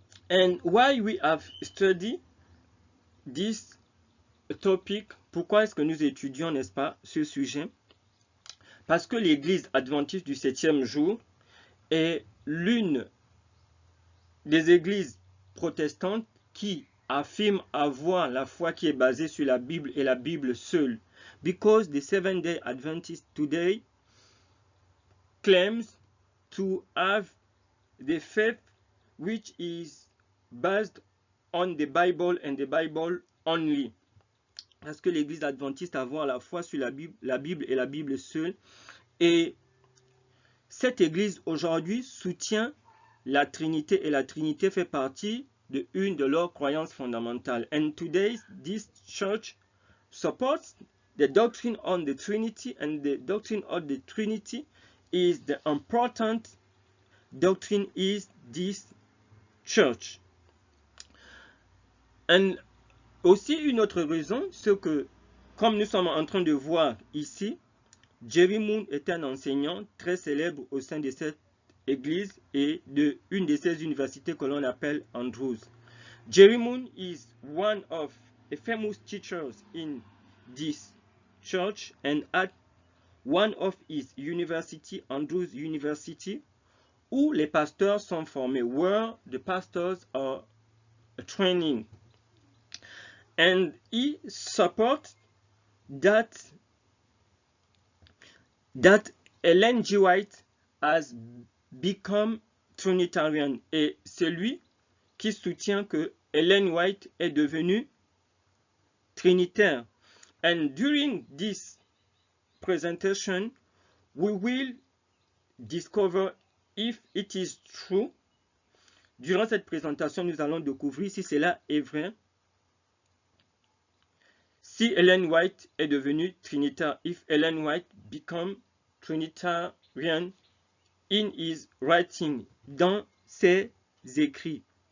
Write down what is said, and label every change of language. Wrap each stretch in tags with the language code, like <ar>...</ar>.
<en>And why we have studied this topic,</en> <fr>pourquoi est-ce que nous étudions, n'est-ce pas, ce sujet? Parce que l'Église adventiste du 7e jour est l'une des églises protestantes qui affirment avoir la foi qui est basée sur la Bible et la Bible seule.</fr> <en>Because the Seventh-day Adventist today claims to have the faith which is based on the Bible and the Bible only.</en> <fr>Parce que l'Église adventiste a avoir la foi sur la Bible et la Bible seule. Et cette Église aujourd'hui soutient la Trinité, et la Trinité fait partie de une de leurs croyances fondamentales.</fr> <en>And today, this church supports the doctrine on the Trinity, and the doctrine of the Trinity is the important doctrine is this church.</en> <fr>And aussi une autre raison, c'est que, comme nous sommes en train de voir ici, Jerry Moon est un enseignant très célèbre au sein de cette église et de une de ces universités que l'on appelle Andrews.</fr> <en>Jerry Moon is one of the famous teachers in this church, and at one of his universities, Andrews University,</en> <fr>où les pasteurs sont formés,</fr> <en>where the pastors are training. And he supports that Ellen G. White has become Trinitarian.</en> <fr>Et c'est lui qui soutient que Ellen White est devenue trinitaire.</fr> <en>And during this presentation, we will discover if it is true.</en> <fr>Durant cette présentation, nous allons découvrir si cela est vrai. Si Ellen White est devenue trinitaire,</fr> <en>if Ellen White become Trinitarian in his writing,</en> <fr>dans ses écrits.</fr>